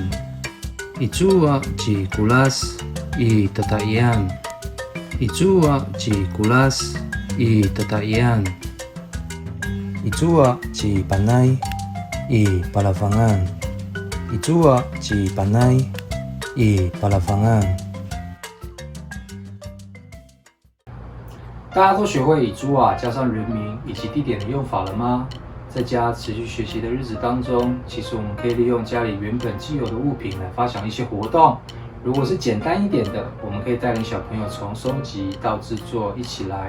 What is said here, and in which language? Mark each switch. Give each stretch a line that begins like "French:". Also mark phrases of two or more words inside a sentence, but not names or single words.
Amis: Ijuwa Ci Kulas I Tataian. Ijuwa Ci Kulas I Tataian. Ijuwa Ci Panay I Palafangan. Ijuwa Ci Panay I Palafangan.
Chinese: 大家都学会以猪啊加上人名以及地点的用法了吗？在家持续学习的日子当中，其实我们可以利用家里原本既有的物品来发想一些活动。如果是简单一点的，我们可以带领小朋友从收集到制作一起来。